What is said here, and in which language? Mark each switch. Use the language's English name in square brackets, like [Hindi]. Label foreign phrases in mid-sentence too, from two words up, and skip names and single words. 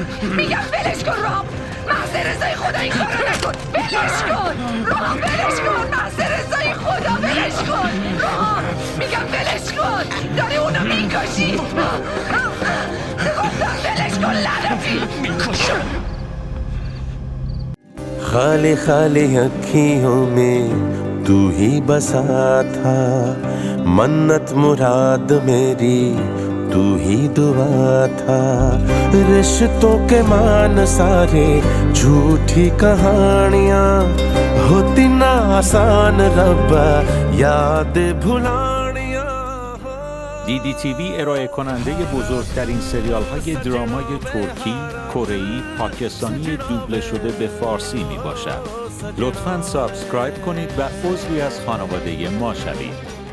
[Persian] میگم بلش کن راهم. محض رضای خدا این کارو نکن. بلش کن راهم. بلش کن محض رضای خدا. بلش کن راهم. میگم بلش کن. داری اونو میکشی. گفتم بلش کن لعنتی. میکشم. [Hindi] खाली खाली अखियों में तू ही बसा था, मन्नत मुराद मेरी तू ही दुआ था। रिश्तों के मान सारे झूठी कहानियाँ होती ना आसान रब्बा याद भुलानियाँ। [Persian] DDTV ارائه کننده بزرگترین سریال های درامای ترکی، کره‌ای، پاکستانی دوبله شده به فارسی می باشد. لطفاً سابسکرایب کنید و عضوی از خانواده ما شوید.